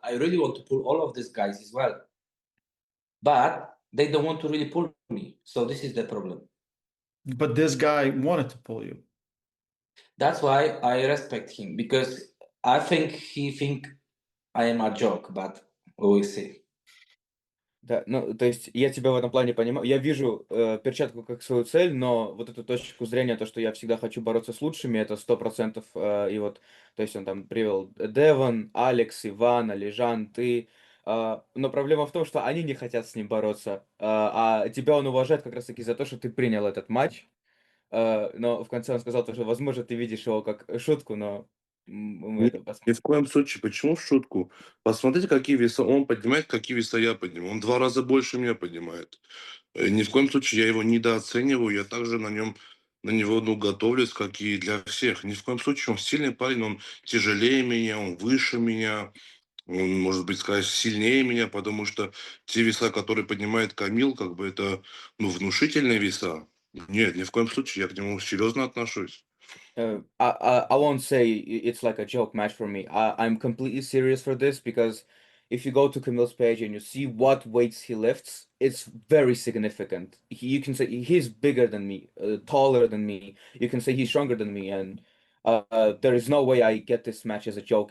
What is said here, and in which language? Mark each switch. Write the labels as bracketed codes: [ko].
[en] I really want to pull all of these guys as well, but they don't want to really pull me. So this is the problem. But this guy wanted to pull you. That's why I respect him because I think he think I am a joke, but we will see. [ru] Да, ну, то есть я тебя в этом плане понимаю. Я вижу перчатку как свою цель, но вот эту точку зрения, то, что я всегда хочу бороться с лучшими, это 100%. И вот, то есть он там привел Девон, Алекс, Иван, Алижан, ты. Но проблема в том, что они не хотят с ним бороться. А тебя он уважает как раз-таки за то, что ты принял этот матч. но в конце он сказал, то, что, возможно, ты видишь его как шутку, но мы Нет, это посмотрим. ни в коем случае. Почему в шутку? Посмотрите, какие веса он поднимает, какие веса я поднимаю. Он 2 раза больше меня поднимает. Ни в коем случае я его недооцениваю. Я также на него, ну, готовлюсь, как и для всех. Ни в коем случае он сильный парень, он тяжелее меня, он выше меня, он, может быть, сказать, сильнее меня, потому что те веса, которые поднимает Камил, как бы это, ну, внушительные веса. Нет, ни в коем случае, я к нему серьезно отношусь. [en] I won't say it's like a joke match for me. I'm completely serious for this because if you go to Camille's page and you see what weights he lifts, it's very significant. You can say he's bigger than me, taller than me. You can say he's stronger than me, and there is no way I get this match as a joke.